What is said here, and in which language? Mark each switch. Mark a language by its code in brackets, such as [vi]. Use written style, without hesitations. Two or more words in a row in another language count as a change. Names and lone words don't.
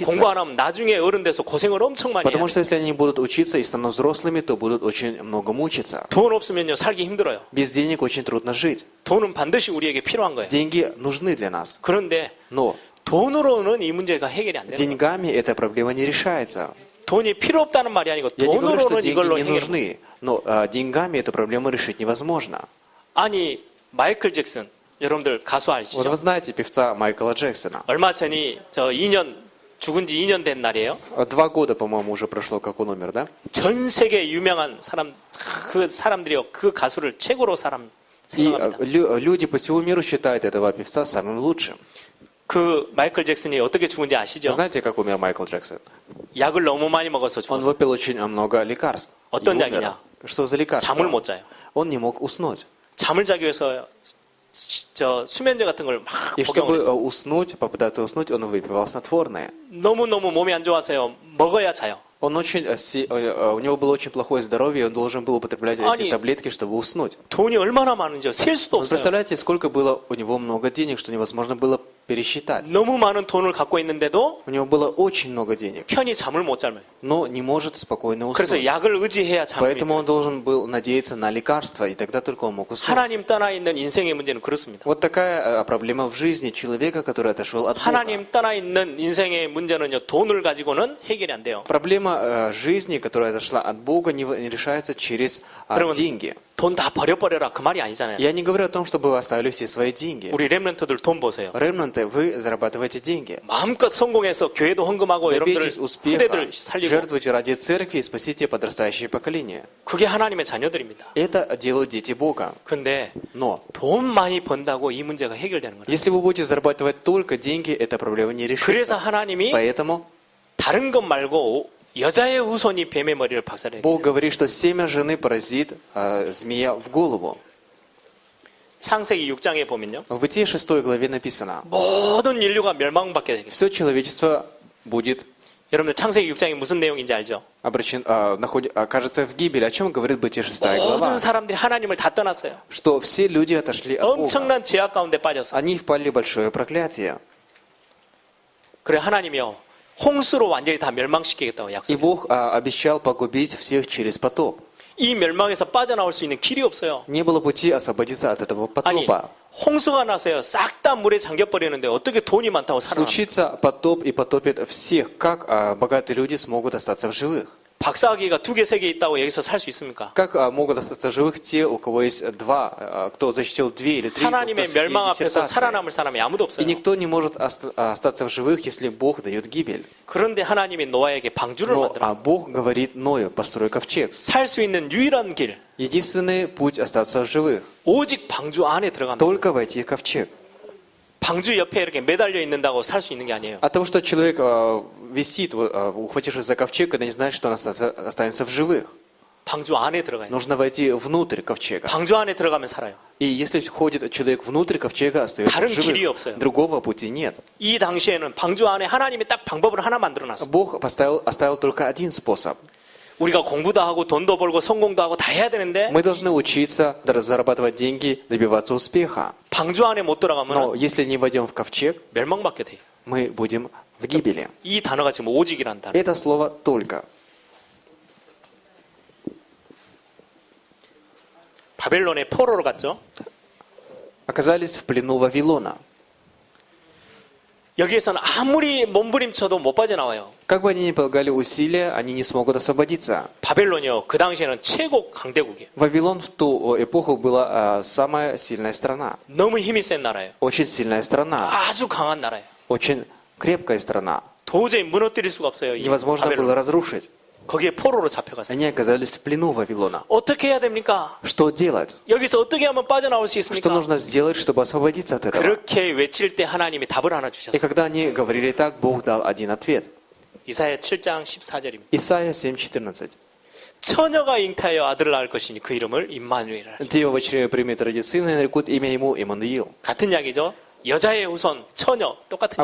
[ko] 공부 안 하면 나중에 어른 돼서 고생을 엄청 많이 해야 [ru] Потому [ko] 돼요. [ru] что если они будут учиться и станут взрослыми, то будут очень много мучиться. [ko] 돈 없으면요 살기 힘들어요. [ru] Без денег очень трудно жить. [ko] 돈은 반드시 우리에게 필요한 거예요. [ru] Деньги нужны для нас. [ko] 그런데 [ru] Но [ko] 돈으로는 이 문제가 해결이 안 되는 거예요. [ru] деньгами эта проблема не решается. [ko] 돈이 필요 없다는 말이 아니고 [ru] Я не говорю, что [ko] 돈으로는 [ru] деньги [ko] 이걸로 [ru] не [ko] 해결. [ru] нужны, но деньгами эту проблему решить невозможно. [ko] 아니 마이클 잭슨 여러분들 가수 [ru] Вот [ko] 아시죠? [ru] вы знаете певца Майкла Джексона. [ko] 얼마 전이 저 2년 죽은 지 2년 된 날이에요. [ru] 2 года, по-моему, уже прошло, как он умер, да? [ko] 전 세계 유명한 사람 그 사람들이요 그 가수를 최고로 사람 [ru] И [ko] 생각합니다. [ru] люди по всему миру считают этого певца самым лучшим. [ko] 그 마이클 잭슨이 어떻게 죽은지 [ru] Вы [ko] 아시죠? [ru] знаете, как умер Майкл Джексон? [ko] 약을 너무 많이 먹어서 [ru] Он [ko] 죽었어요. [ru] выпил очень много лекарств. и [ko] 어떤 [ru] умер. [ko] 약이냐? [ru] Что за лекарство? [ko] 잠을 못 자요. [ru] Он не мог уснуть. [ko] 잠을 자기 위해서 저 수면제 같은 걸 막 [ru] И [ko] 복용을 [ru] чтобы [ko] 했어요. [ru] уснуть, попытаться уснуть, он выпивал снотворное. [ko] 너무너무 몸이 안 좋아서요. 먹어야 자요. [ru] Он очень, у него было очень плохое здоровье, и он должен был употреблять Они- эти таблетки, чтобы уснуть. [ko] 돈이 얼마나 많은지 셀 수도 [ru] Вы [ko] 없어요. [ru] представляете, сколько было у него много денег, что невозможно было пересчитать. [ko] 너무 많은 돈을 갖고 있는데도 [ru] У него было очень много денег, [ko] 편히 잠을 못 자요. [ru] но не может спокойно [ko] 그래서 [ru] уснуть. [ko] 약을 의지해야 잠이 [ru] Поэтому [ko] 들어요. [ru] он должен был надеяться на лекарства, и тогда только он мог уснуть. [ko] 하나님 떠나 있는 인생의 문제는 그렇습니다. [ru] Вот такая проблема в жизни человека, который отошел от Бога. [ko] 하나님 떠나 있는 인생의 문제는요, 돈을 가지고는 해결이 안 돼요. [ru] Проблема жизни, которая отошла от Бога, не решается через [ko] 그러면 [ru] деньги. [ko] 돈 다 버려버려라 그 말이 아니잖아요. [ru] Я не говорю о том, чтобы вы оставили все свои деньги. [ko] 우리 렘넌트들 돈 보세요. [ru] Ремнанты, вы зарабатываете деньги. [ko] 마음껏 성공해서 교회도 헌금하고 여러분들 [ru] Добейтесь успеха, [ko] 후대들 살리고 [ru] жертвуйте ради церкви и спасите подрастающее поколение. [ko] 그게 하나님의 자녀들입니다. [ru] Это делают дети Бога. [ko] 근데 [ru] Но [ko] 돈 많이 번다고 이 문제가 해결되는 거예요. [ru] если вы будете зарабатывать только деньги, эта проблема не [ko] 그래서 [ru] решится. [ko] 하나님이 [ru] Поэтому [ko] 다른 것 말고 여자의 후손이 뱀의 머리를 박살내게 [ru] Бог [ko] 돼요. [ru] говорит, что семя жены поразит змея в голову. [ko] 창세기 6장에 보면요. [ru] В Бытие 6 главе написано, [ko] 모든 인류가 멸망받게 되겠어요. [ru] все человечество будет [ko] 여러분들 창세기 6장이 무슨 내용인지 알죠? [ru] окажется в гибели. О чем говорит Бытие 6 глава? [ko] 모든 사람들이 하나님을 다 떠났어요. [ru] Что все люди отошли от Бога. [ko] 엄청난 죄악 가운데 빠졌어요. [ru] Они впали в большое проклятие. [ko] 그래 하나님이요. 홍수로 완전히 다 멸망시키겠다고 [ru] И [ko] 약속했어요. [ru] Бог обещал погубить всех через потоп. [ko] 이 멸망에서 빠져나올 수 있는 길이 없어요. [ru] Не было пути освободиться от этого [ko] 아니, [ru] потопа. [ko] 홍수가 나서요. 싹 다 물에 잠겨버리는데 어떻게 돈이 많다고 살아납니까? [ru] Случится потоп и потопит всех. Как богатые люди смогут остаться в живых? [ko] 박사학위가 2개, 3개 있다고 여기서 살 수 있습니까? [ru] Как могут остаться в живых те, у кого есть кто защитил 2 или 3 [ko] 하나님의 멸망 앞에서 [ru] диссертации? [ko] 살아남을 사람이 아무도 [ru] И [ko] 없어요. [ru] никто не может остаться в живых, если Бог дает гибель. [ko] 그런데 하나님이 노아에게 방주를 [ru] Но [ko] 만들어. [ru] Бог говорит Ною, построй ковчег. [ko] 살 수 있는 유일한 길, [ru] Единственный путь остаться в живых. [ko] 오직 방주 안에 들어갑니다. [ru] Только войти в ковчег. [ko] 방주 옆에 이렇게 매달려 있는다고 살 수 있는 게 아니에요. [ru] От того, что человек висит, ухватившись за ковчег, когда не знает, что он останется в живых. [ko] 방주 안에 들어가야 돼요. [ru] Нужно войти внутрь ковчега. [ko] 방주 안에 들어가면 살아요. [ru] И если входит человек внутрь ковчега, остается [ko] 다른 [ru] в [ko] 길이 [ru] живых. [ko] 없어요. [ru] Другого пути нет. [ko] 이 당시에는 방주 안에 하나님이 딱 방법을 하나 만들어놨어요. [ru] Бог оставил только один способ. [ko] 우리가 공부도 하고 돈도 벌고 성공도 하고 다 해야 되는데 [ru] Мы должны учиться зарабатывать деньги, добиваться успеха. [ko] 방주 안에 못 [ru] Но [ko] 들어가면 [ru] если не войдем в ковчег, [ko] 멸망받게 돼요. [ru] мы будем в гибели. [ko] 이 단어가 지금 오직이란 단어. [ru] Это слово «только». [ko] 바벨론의 포로로 갔죠. [ru] Оказались в плену Вавилона. [ko] 여기에서는 아무리 몸부림쳐도 못 빠져나와요. [ru] Как бы они ни прилагали усилия, они не смогут освободиться. [ko] 바벨론이요. 그 당시에는 최고 강대국이에요. [ru] Вавилон в ту эпоху была самая сильная страна. [ko] 너무 힘이 센 나라예요. [ru] Очень сильная страна. [ko] 아주 강한 나라예요. [ru] Очень крепкая страна. [ko] 도저히 무너뜨릴 수가 없어요. 이 [ru] Невозможно [ko] 바벨론. [ru] было разрушить. [ko] 거기에 포로로 잡혀갔어요. [ru] Они оказались в плену Вавилона. [ko] 어떻게 해야 됩니까? [ru] Что делать? [ko] 여기서 어떻게 하면 빠져나올 수 [ru] Что [ko] 있습니까? [ru] нужно сделать, чтобы освободиться от этого? [ko] 그렇게 외칠 때 하나님이 답을 하나 [ru] И [ko] 주셨어요. [ru] когда они говорили так, Бог дал один ответ. [ko] 이사야 7장 14절입니다. [ru] Исайя 7:14. [ko] 처녀가 잉태하여 아들을 낳을 것이니 그 이름을 임마누엘이라. [ru] Дева в чреве примет родит сына, и нарекут имя ему Иммануил. [ko] 같은 이야기죠. 여자의 후손, 처녀 똑같은